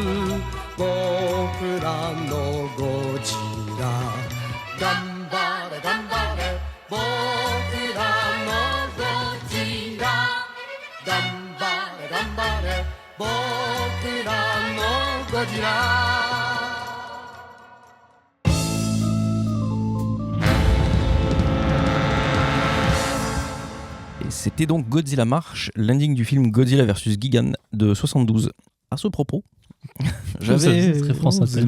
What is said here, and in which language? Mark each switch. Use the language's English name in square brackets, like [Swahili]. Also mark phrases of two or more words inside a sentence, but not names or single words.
[Japanese] 僕らのゴジラ頑張れ頑張れ僕らのゴジラ頑張れ頑張れ僕らのゴジラ [French] Et c'était donc Godzilla March, l'ending du film Godzilla vs Gigan de 72. À ce propos, C'est très France Inter.